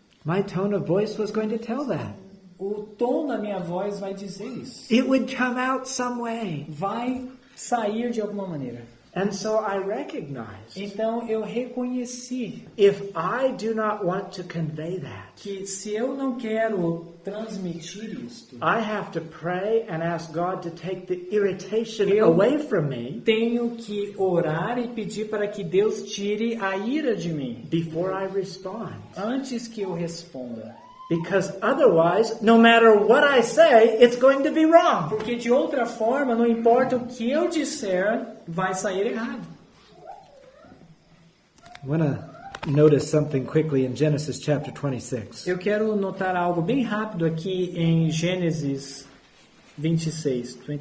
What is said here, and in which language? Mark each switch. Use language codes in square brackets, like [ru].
[en] my tone of voice was going to tell that. [pt] o tom da minha voz vai dizer isso. [en] It would come out some way. [pt] Vai sair de alguma maneira. [en] And so I recognized, [pt] Então eu reconheci [en] if I do not want to convey that, [pt] que se eu não quero transmitir isto, [en] I have to pray and ask God to take the irritation [pt] Eu- [en] away from me [pt] tenho que orar e pedir para que Deus tire a ira de mim [en] before I respond. [pt] antes que eu responda. [en] Because otherwise, no matter what I say, it's going to be wrong. [pt] Porque de outra forma, não importa o que eu disser, vai sair errado. [en] I want to notice something quickly in Genesis chapter 26. [pt] Eu quero notar algo bem rápido aqui em Gênesis 26.